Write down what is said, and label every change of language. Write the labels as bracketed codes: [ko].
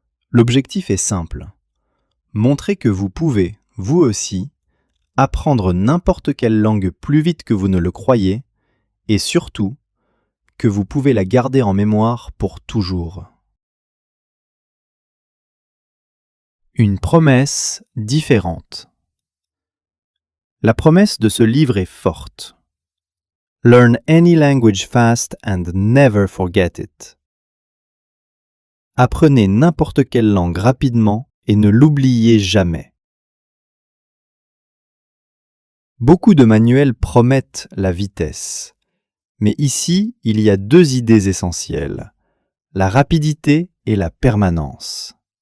[fr] L'objectif est simple. Montrer que vous pouvez, vous aussi, apprendre n'importe quelle langue plus vite que vous ne le croyez et surtout, que vous pouvez la garder en mémoire pour toujours. Une promesse différente. La promesse de ce livre est forte. [en] Learn any language fast and never forget it. [fr] Apprenez n'importe quelle langue rapidement et ne l'oubliez jamais. Beaucoup de manuels promettent la vitesse. Mais ici, il y a deux idées essentielles, la rapidité et la permanence.